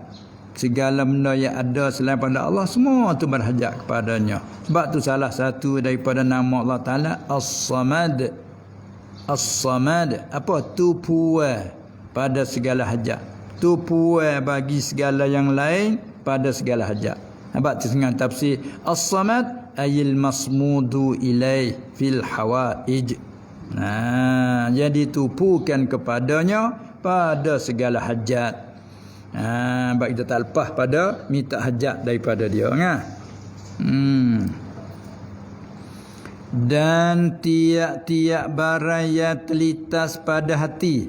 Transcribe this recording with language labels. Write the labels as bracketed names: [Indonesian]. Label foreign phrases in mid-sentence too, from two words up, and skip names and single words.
[Malay] Segala benda yang ada selain pada Allah, semua tu berhajat kepadanya. Sebab tu salah satu daripada nama Allah Ta'ala As-Samad. As-Samad. Apa? Tupuan pada segala hajat. Tupuan bagi segala yang lain pada segala hajat. Sebab tu dengan tafsir As-Samad [Arabic] أي المصمود إليه في الحوائج. [Malay] Jadi tupukan kepadanya pada segala hajat. Sebab kita tak lepas pada minta hajat daripada dia. Dan tiap-tiap barang yang terlintas pada hati.